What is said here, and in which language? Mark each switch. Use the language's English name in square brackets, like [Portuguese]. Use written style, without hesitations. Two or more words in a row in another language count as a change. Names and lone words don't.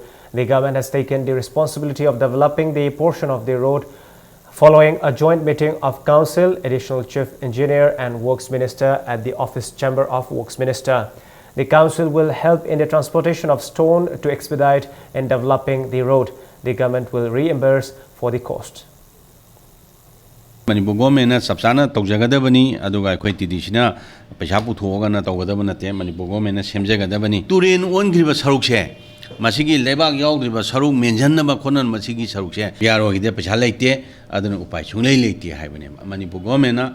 [English] The government has taken the responsibility of developing the portion of the road following a joint meeting of Council, Additional Chief Engineer and Works Minister at the Office Chamber of Works Minister. The Council will help in the transportation of stone to expedite in developing the road. The government will reimburse for the cost. [Manipuri] Manipur government na sabsana tawjagadabani aduga akhoi tidisina paisa puthoga na tawgadaba nate Manipur government na semjagadabani turen ongriba sarukse masigi lebak yaudriba saruk menjanaba khonan masigi sarukse yaro hide paisa leite aduna upai chunglei leite haibane Manipur government na